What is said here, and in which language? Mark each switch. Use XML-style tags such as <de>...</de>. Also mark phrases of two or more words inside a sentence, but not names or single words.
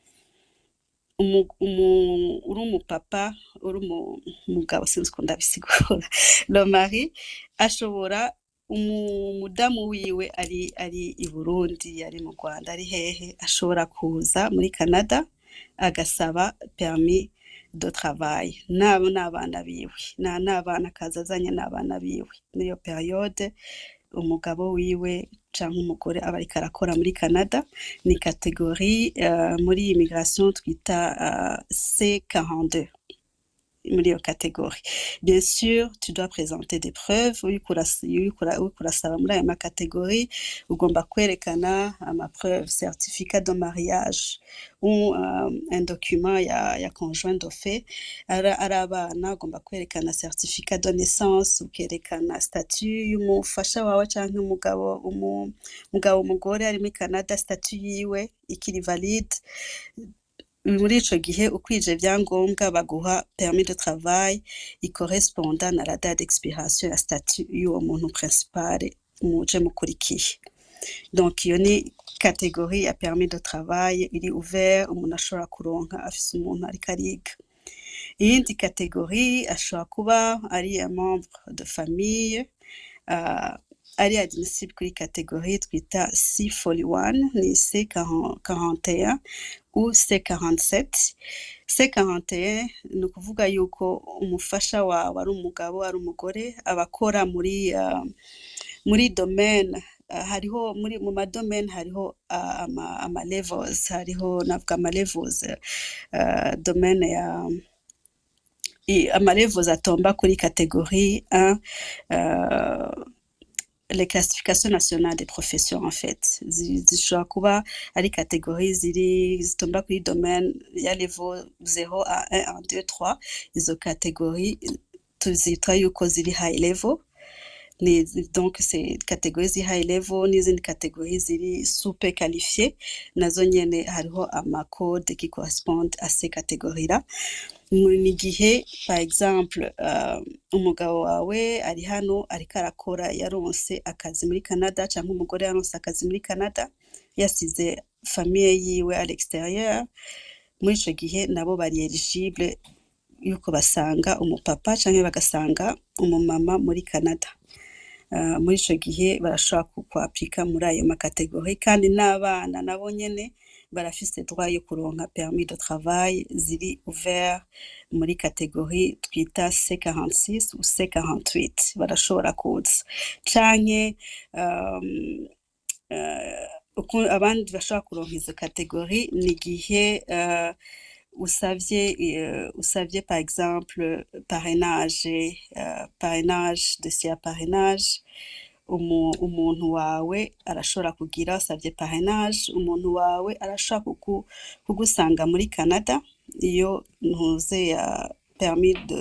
<rn>uri umupapa uri umugabo sinzi ko ndabisigura</rn> <fr>le mari</fr> <rn>ashobora umudamu wiwe ari i Burundi ari mu Rwanda ari hehe ashobora kuza muri Canada agasaba</rn> <fr>permis de travail</fr> <rn>nabo n'abana biwe n'abana kazazanye n'abana biwe muri iyo periode umugabo wiwe canke umugore aba ariko arakora muri Canada ni catégorie muri immigration twita C42 muri iyo catégorie</rn> <fr>bien sûr tu dois présenter des preuves</fr> <rn>urasaba muri ayo catégorie ugomba kwerekana ama</rn> <fr>preuve certificat de mariage ou un document</fr> <rn>ya</rn> <fr>conjoint de fait</fr> <rn>ari abana ugomba kwerekana</rn> <fr>certificat de naissance</fr> <rn>ukerekana statut y'umufasha wawe canke umugore ari muri Canada statut yiwe ikiri valide muri ico gihe ukwije vyangombwa baguha</rn> <fr>permis de travail correspondant</fr> <rn>na</rn> <fr>la date d'expiration</fr> <rn>ya statut y'uwo muntu principal muje mukurikiye donc iyo ni catégorie ya</rn> <fr>permis de travail</fr> <rn>iri ouvert umuntu ashobora kuronka afise umuntu ariko ariga iyindi catégorie ashobora kuba ari</rn> <fr>un membre de famille</fr> <rn>ari admissible kuri catégorie twita C41 ni C41 ou C47 C41 ni ukuvuga yuko umufasha wawe ari umugabo ari umugore abakora muri domaine hariho mu madomaine hariho ama levels hariho navuga ama levels domaine ya ama levels atomba kuri catégorie 1</rn> <fr>les classifications nationales des professions en fait</fr> <rn>zishobora kuba ari catégorie zitomba kuri domaine ya level 0 à 1 2 3 izo catégorie tuzita yuko ziri</rn> <en>high level</en> <fr>donc c'est catégorie</fr> <rn>ziri</rn> <en>high level</en> <rn>n'izindi catégorie ziri</rn> <fr>super qualifiées</fr> <rn>nazo nyene hariho ama</rn> <fr>code qui correspondent à ces catégories là</fr> <rn>mu gihe par exemple umugabo wawe ari hano ariko arakora yaronse akazi muri Canada cyangwa umugore yaronse akazi muri Canada yasize famille yiwe</rn> <fr>à l'extérieur</fr> <rn>muri ico gihe nabo bari eligible yuko basanga umupapa cyangwa bagasanga umumama muri Canada muri ico gihe barashobora kukwapika muri ayo makategori kandi n'abana nabo nyene barafise droit yo kuronka</rn> <fr>permis de travail</fr> <rn>ziri ouvert muri catégorie twita C46 ou C48 barashobora kuza canke abandi bashobora kuronka izo catégorie ni gihe usavye</rn> <fr>par exemple parrainage dossier</fr> <rn>ya parrainage umuntu wawe arashobora kugira usavye parrainage umuntu wawe arashobora kugusanga muri Canada iyo ntuze ya permis</rn>